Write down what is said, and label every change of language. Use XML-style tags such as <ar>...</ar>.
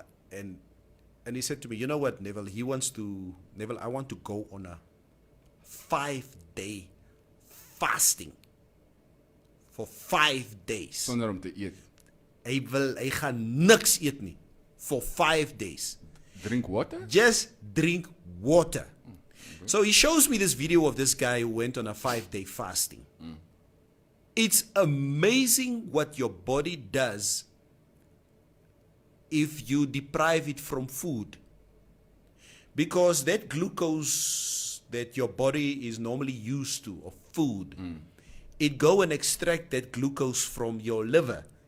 <en>and he said to me, you know what, Neville? Neville, I want to go on a 5-day fasting for 5 days.</en> <af>Sonder om te eet. Hy gaan niks eet nie</af> <en>for 5 days. Drink water? Just drink water. So he shows me this video of this guy who went on a 5-day fasting. It's amazing what your body does if you deprive it from food. Because that glucose that your body is normally used to, of food, it go and extract that glucose from your liver.</en>